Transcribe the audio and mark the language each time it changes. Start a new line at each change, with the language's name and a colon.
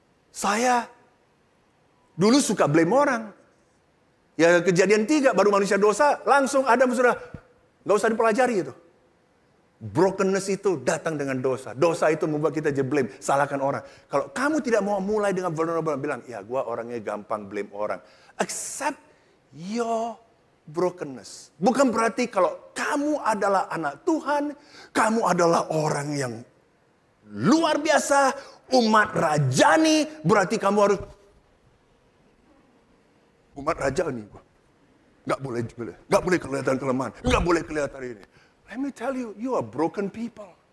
Indonesian: Saya dulu suka blame orang. Ya Kejadian 3 baru manusia dosa, langsung Adam sudah nggak usah dipelajari itu. Brokenness itu datang dengan dosa. Dosa itu membuat kita jadi blame, salahkan orang. Kalau kamu tidak mau mulai dengan vulnerable, bilang, ya gue orangnya gampang blame orang.
English: Accept your brokenness.
Indonesian: Bukan berarti kalau kamu adalah anak Tuhan, kamu adalah orang yang luar biasa, umat rajani, berarti kamu harus umat raja nih gua. Nggak boleh kelihatan kelemahan. Nggak boleh kelihatan ini.
English: Let me tell you, you are broken people.